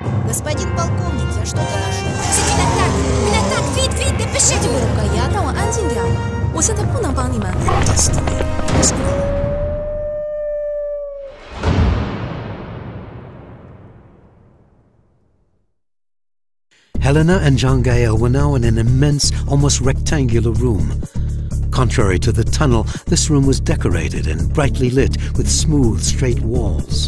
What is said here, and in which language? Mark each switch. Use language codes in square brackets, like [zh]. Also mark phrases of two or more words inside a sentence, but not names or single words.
[ru] Господин полковник, я что доношу? [fr] Une attaque! Vite, vite, dépêchez-vous! [zh] 让我安静点，我现在不能帮你们。 [en] Helena and Jean-Gaêl were now in an immense, almost rectangular room. Contrary to the tunnel, this room was decorated and brightly lit with smooth, straight walls.